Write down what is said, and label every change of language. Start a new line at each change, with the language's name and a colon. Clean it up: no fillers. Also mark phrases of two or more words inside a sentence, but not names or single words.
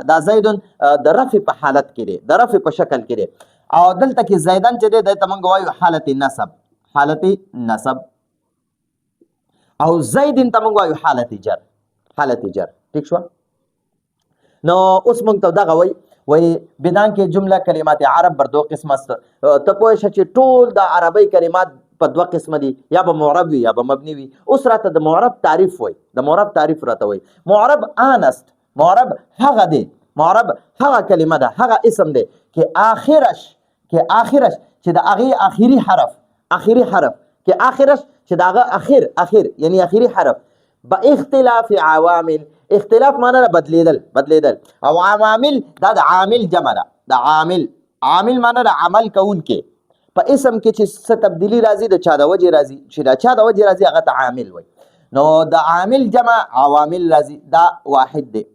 Pashto: دا زیدون د رفع په حالت کې دی، د رفع په شکل کې دی. او دلته کې زیدن چې دی دته مونږ وایو حالت نصب، حالت نصب. او زیدن ته مونږ وایو حالت جر، حالت جر. ٹھیک شو. نو اوس مونږ ته دغه وایي بدان کې
Persian: جمله کلمات عرب بر دو قسم است.
Pashto: ته پوه شه چې ټول د عربی کلمات په دوه قسمه دي، یا به معرب وي یا به مبني وي. اوس راته د معرب تعریف وای، د معرب تعریف راته وای.
Persian: معرب آنست،
Pashto: معرب هغه دی، معرب هغه کلمه ده، هغه اسم دی کې آخرش چې د هغې اخیری حرف، اخیری حرف کې آخرش چې د هغه اخر یعنی اخیری حرف
Persian: با اختلاف عوامل،
Pashto: اختلاف معنی ده بدلیدل. او عوامل دا د عامل جمع ده، د عامل معنی ده عمل کوونکی. په اسم کې چې څه تبدیلی راځي د چا د وجې راځي، چې د چا د وجې راځي هغه ته عامل وایي. نو د عامل جمع عوامل راځي، دا واحد دی.